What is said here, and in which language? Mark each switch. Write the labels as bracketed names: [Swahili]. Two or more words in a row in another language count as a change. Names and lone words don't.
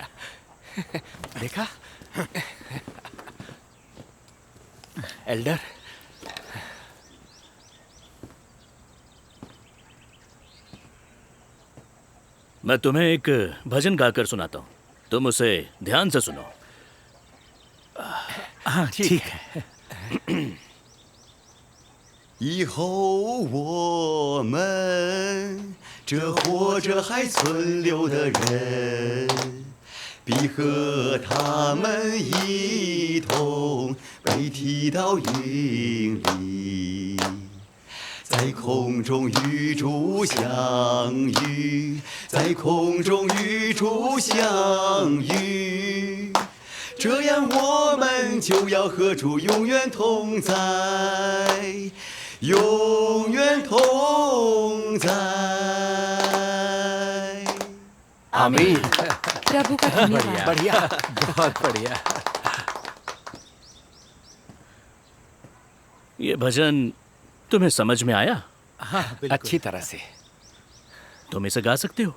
[Hindi] देखा एल्डर, मैं तुम्हें एक भजन गाकर सुनाता हूँ, तुम उसे ध्यान से सुनो। हाँ ठीक है। [Chinese] 以后我们这活着还存留的人，必和他们一同被提到云里，在空中与主相遇，在空中与主相遇。这样我们就要和主永远同在，永远同在。 [Hindi] आमीन। प्रभु का धन्यवाद। बढ़िया, बहुत बढ़िया। ये भजन तुम्हें समझ में आया? हाँ, बिल्कुल। अच्छी तरह से। तुम इसे गा सकते हो?